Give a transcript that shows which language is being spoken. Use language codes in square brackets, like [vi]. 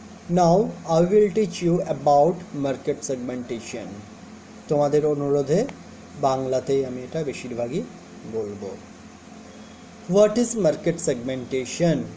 [en] Now I will teach you about market segmentation. [bn] তোমাদের অনুরোধে বাংলাতেই আমি এটা বেশিরভাগই বলবো। [en] What is market segmentation?